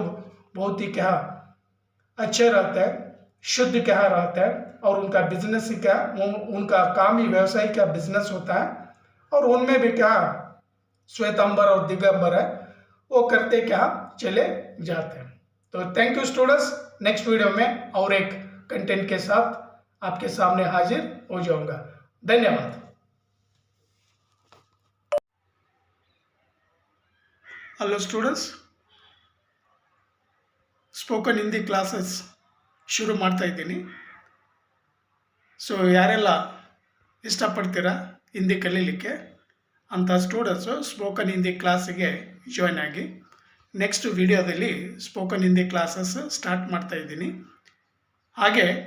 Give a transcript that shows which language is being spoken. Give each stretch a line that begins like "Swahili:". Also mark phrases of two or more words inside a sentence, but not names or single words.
Hindi: बहुत ही क्या अच्छे रहते हैं शुद्ध क्या रहते हैं और उनका बिजनेस क्या उनका काम ही व्यवसाय क्या बिजनेस होता है और उनमें भी क्या श्वेतांबर और दिगंबर है वो करते क्या चले जाते हैं तो
English: thank you students next video
Hindi: में और एक कंटेंट के साथ आपके सामने हाजिर हो जाऊंगा धन्यवाद
English: hello students spoken Hindi classes
Kannada: ಶುರು ಮಾಡ್ತಾ ಇದ್ದೀನಿ ಸೊ ಯಾರೆಲ್ಲ ಇಷ್ಟಪಡ್ತೀರಾ ಹಿಂದಿ ಕಲೀಲಿಕ್ಕೆ ಅಂಥ ಸ್ಟೂಡೆಂಟ್ಸು
English: spoken Hindi class
Kannada: ಜಾಯ್ನ್ ಆಗಿ
English: next video spoken Hindi classes start
Kannada: ಮಾಡ್ತಾ ಇದ್ದೀನಿ ಹಾಗೆ